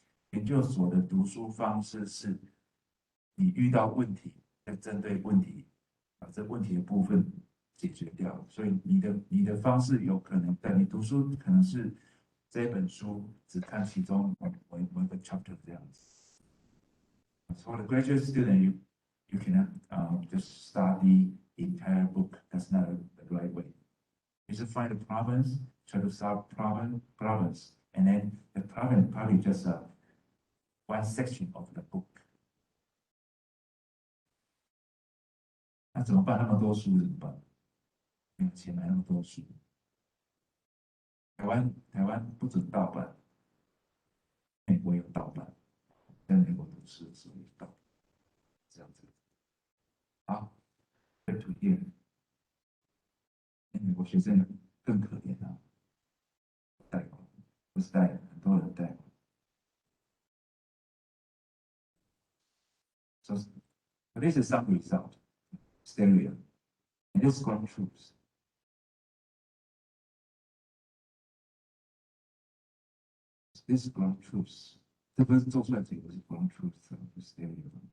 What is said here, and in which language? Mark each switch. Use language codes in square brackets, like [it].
[zh] 研究所的读书方式是，你遇到问题，要针对问题，把这问题的部分解决掉。所以你的方式有可能，你读书可能是这本书只看其中某一个 chapter 这样子。 [en] For the graduate student, you cannot just study the entire book. That's not the right way. You just find the problems, try to solve problems, and then the problem probably just one section of the book. [zh] 那怎么办？那么多书怎么办？没有钱买那么多书。台湾不准盗版，美国有盗版，在美国读书的时候有盗版，这样子。好，再图片，美国学生更可怜啊，贷款不是贷，很多人贷款。 [en] So this is some result, stereo, and this ground truth. This ground truth， [zh] 这不是做出来这个是 ground truth， 不是 stereo。